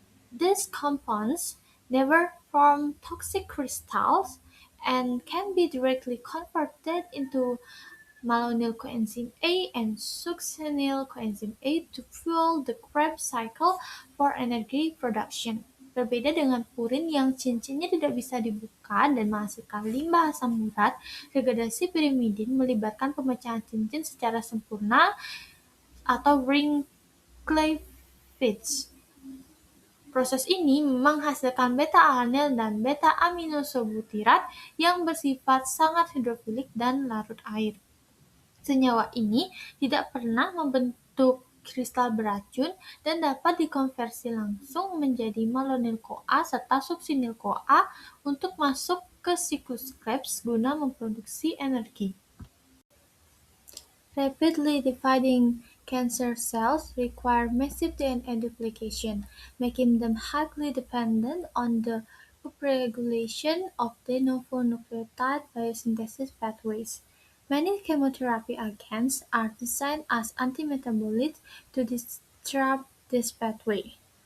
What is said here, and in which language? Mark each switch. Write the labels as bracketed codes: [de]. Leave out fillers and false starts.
[en] These compounds never form toxic crystals and can be directly converted into malonyl coenzyme A and succinyl coenzyme A to fuel the Krebs cycle for energy production. [id] Berbeda dengan purin yang cincinnya tidak bisa dibuka dan menghasilkan limbah asam urat, degradasi pirimidin melibatkan pemecahan cincin secara sempurna atau ring cleavage. Proses ini menghasilkan beta-alanil dan beta-aminosebutirat yang bersifat sangat hidrofilik dan larut air. Senyawa ini tidak pernah membentuk kristal beracun dan dapat dikonversi langsung menjadi malonyl-CoA serta suksinil-CoA untuk masuk ke siklus Krebs guna memproduksi energi. [en] Rapidly dividing cancer cells require massive DNA duplication, making them highly dependent on the upregulation of de novo nucleotide biosynthesis pathways. Many chemotherapy agents are designed as antimetabolites to disrupt this pathway.